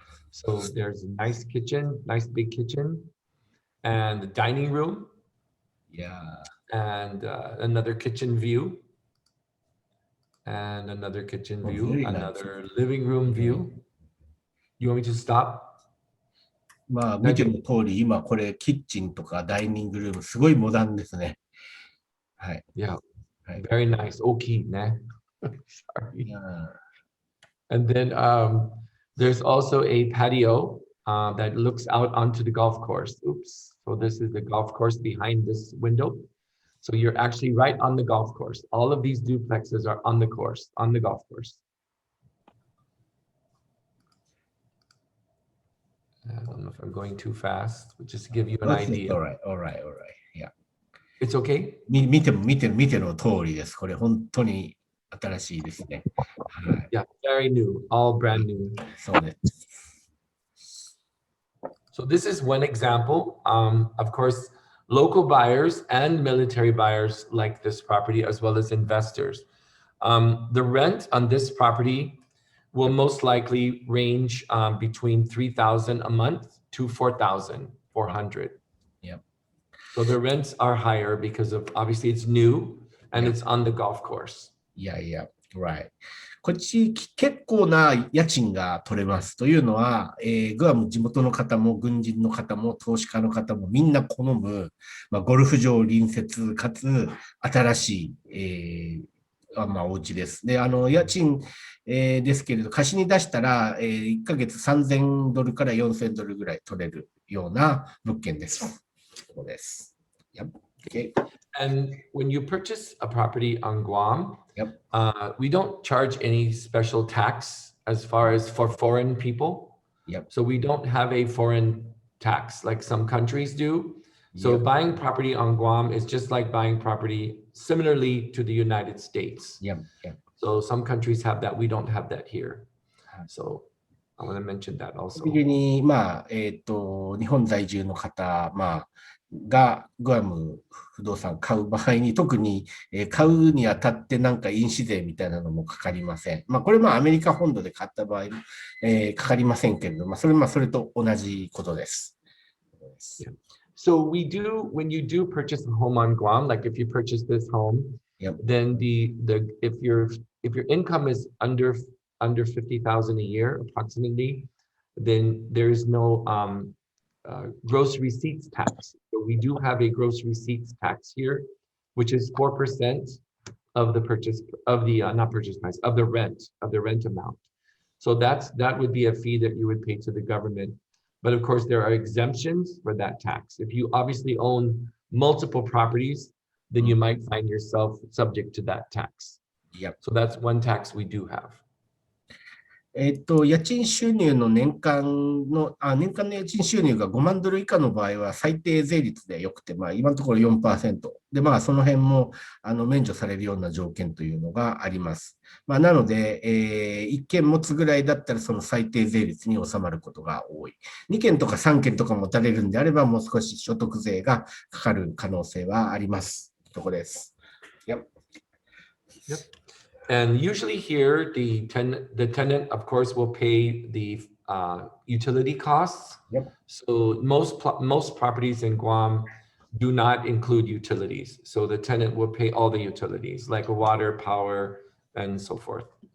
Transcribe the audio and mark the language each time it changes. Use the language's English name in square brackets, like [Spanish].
[English] So there's a nice kitchen, nice big kitchen, and the dining room. Yeah. And another kitchen view, and another kitchen view, another living room view. You want me to stop? [Japanese] 見ての通り、今これキッチンとかダイニングルームすごいモダンですね。はい。 [English] Yeah. Very nice. Okay, ne? Sorry. Yeah. And then there's also a patio that looks out onto the golf course. Oops. So this is the golf course behind this window. So you're actually right on the golf course. All of these duplexes are on the course, on the golf course. I don't know if I'm going too fast, but just to give you an idea. All right. Yeah. It's okay? [Japanese] 見ての通りです。これ本当に新しいですね。はい。 [English] Yeah, very new, all brand new. [Japanese] そうです。 [English] So this is one example. Of course, local buyers and military buyers like this property, as well as investors. The rent on this property will most likely range between $3,000 a month to $4,400. Yep. So the rents are higher because of, obviously it's new and it's on the golf course. Yeah, right. [Japanese] こっち結構な家賃が取れますというのは、グアム地元の方も軍人の方も投資家の方もみんな好む、ゴルフ場隣接かつ新しい、お家です。で、家賃、ですけれど、貸しに出したら、1ヶ月$3,000から$4,000ぐらい取れるような物件です。そうです。 Yep. Okay. [English] And when you purchase a property on Guam, Yep. We don't charge any special tax as far as for foreign people. Yep. So we don't have a foreign tax like some countries do. So Yep. buying property on Guam is just like buying property similarly to the United States. Yep. So some countries have that. We don't have that here. So I want to mention that also. [Japanese] 特に、日本在住の方、がグアム不動産買う場合に、特に買うにあたって印紙税みたいなのもかかりません。これアメリカ本土で買った場合、かかりませんけれども、それと同じことです。 [English] Yeah. So we do, when you do purchase a home on Guam, like if you purchase this home, Yep. then if your income is under 50,000 a year approximately, then there is no gross receipts tax. So we do have a gross receipts tax here, which is 4% of the purchase of the not purchase price of the rent amount. So that would be a fee that you would pay to the government. But of course, there are exemptions for that tax. If you obviously own multiple properties, then you might find yourself subject to that tax. Yep. So that's one tax we do have. [Japanese] 家賃収入の年間の家賃収入が5万ドル以下の場合は最低税率でよくて、今のところ 4%。で、その辺も免除されるような条件というのがあります。なので、1件持つぐらいだったらその最低税率に収まることが多い。 2件とか3件とか持たれるんであれば、もう少し所得税がかかる可能性はあります。ところです。 [English] Yep. And usually here, the tenant, of course, will pay the utility costs. Yep. So most properties in Guam do not include utilities. So the tenant will pay all the utilities, like water, power, and so forth.